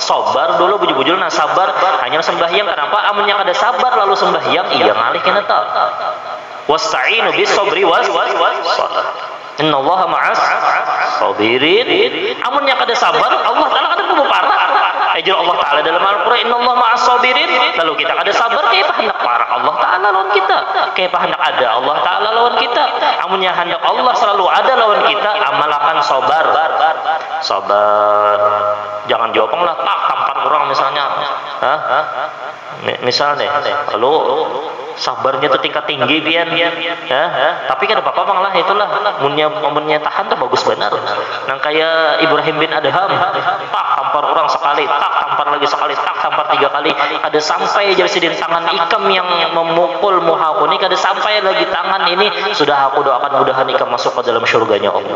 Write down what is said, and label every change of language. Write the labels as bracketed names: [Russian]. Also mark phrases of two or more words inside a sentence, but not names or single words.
[Banjar] Sabar dulu bujul-bujul nah sabar hanya sembahyang kenapa amunnya kada sabar lalu sembahyang iya ngalih kena ta. [Arabic] واستعينوا بالصبر والصلاة. إن الله مع الصابرين. [Banjar] Amunnya kada sabar Allah taala kada kudu parah. Ajar Allah taala dalam Al-Qur'an [Arabic] إن الله مع الصابرين. [Banjar] Lalu kita kada sabar kayak hendak parah Allah taala lawan kita. Kayak hendak ada Allah taala lawan kita. Amunnya hendak Allah selalu ada lawan kita, amalkan sabar. Sabar. Jangan jawabang lah tampar orang misalnya. Misalnya lalu sabarnya tuh tingkat tinggi pian tapi kan apa-apa bang lah itulah munnya tahan tuh bagus benar nang kayak Ibrahim bin Adham tak tampar orang sekali tak tampar lagi sekali tak tampar 3 kali ada sampai jadi sidin tangan ikam yang memukul muhaku ini ada sampai lagi tangan ini sudah aku doakan mudahan ikam masuk ke dalam surganya Allah.